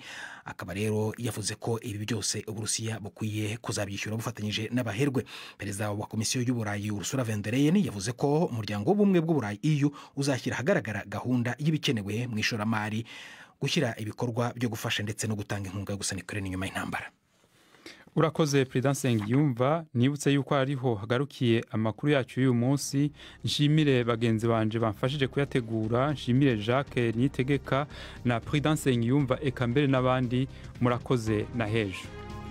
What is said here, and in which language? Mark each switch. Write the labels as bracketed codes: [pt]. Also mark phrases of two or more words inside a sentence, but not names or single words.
[rw] Akaba rero yavuze ko ibi byose Uburusiya bukwiye kuzabyishyura bufatanyije n'abaherwe. Perezida wa Komisiyo y'Uburayi Ursula von der Leyen yavuze ko umuryango w'ubumwe bw'Uburayi EU uzashyira ahagaragara gahunda y'ibikenewe mu ishoramari, gushyira ibikorwa byo gufasha ndetse no gutanga inkunga yo gusana Ukraine nyuma y'intambara. [rn] urakoze Prudence Ngiyumva. Nibutse yuko ariho hagarukiye amakuru yacu y'uyu munsi. Nshimire bagenzi banje bamfashije kuyategura, nshimire Jacques Nitegeka na Prudence Ngiyumva eka mbere n'abandi. Murakoze na hejo.